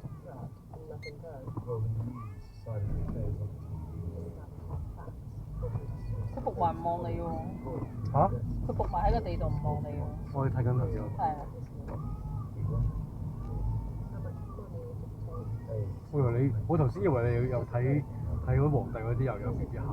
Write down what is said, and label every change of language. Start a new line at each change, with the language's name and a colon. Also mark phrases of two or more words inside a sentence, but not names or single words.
English: contract and nothing goes. Rolling news, silent affairs on TV.
Cantonese: 佢仆埋唔望你喎。嚇？佢仆埋喺個地度唔望你喎。我哋睇緊頭先。係啊。我頭先以為你有睇嗰皇帝嗰啲又有 B B 喊。